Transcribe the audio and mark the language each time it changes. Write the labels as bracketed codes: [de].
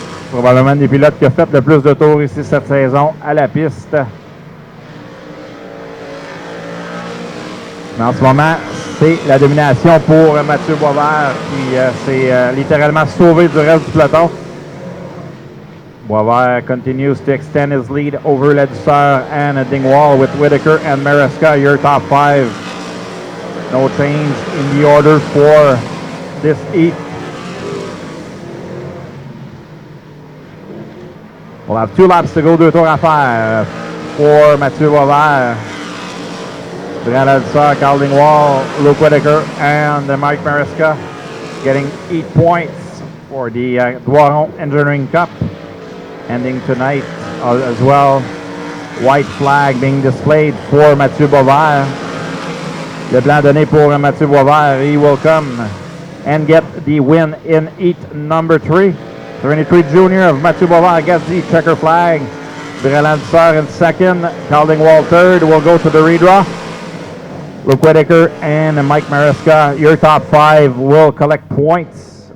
[fr] Probablement une des pilotes qui a fait le plus de tours ici cette saison à la piste. Mais en ce moment, c'est la domination pour Mathieu Boisvert qui s'est littéralement sauvé du reste du peloton. [en] Boisvert continues to extend his lead over Ledusser and Dingwall with Whitaker and Maresca, your top 5. No change in the order for this heat. We'll have 2 laps to go, [fr] 2 tours à faire [en] for Mathieu Boisvert. Brennan Ledusser, Carl Dingwall, Luke Whitaker, and Mike Maresca getting 8 points for the Doiron Engineering Cup. Ending tonight as well. White flag being displayed for Mathieu Boisvert. [fr] Le blanc donné pour Mathieu Boisvert. [en] He will come and get the win in heat number 3. 23 junior of Mathieu Boisvert gets the checker flag. Brennan Sar in second. Calding-Wall third. Will go to the redraw. Luke Whitaker and Mike Maresca, your top 5 will collect points.